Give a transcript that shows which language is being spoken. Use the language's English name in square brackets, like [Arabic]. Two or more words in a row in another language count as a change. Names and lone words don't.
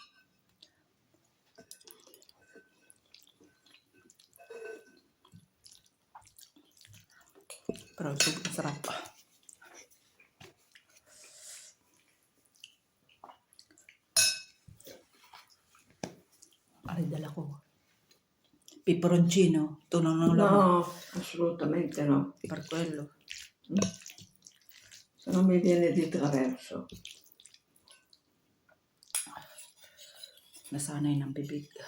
[Filipino] Pero sobrang sarap. Ay, dala ko. Peperoncino. Tunaw ng laman. [Italian] No, assolutamente no. Per quello. Se non mi viene di traverso. [Filipino] Nasanay ng bibig.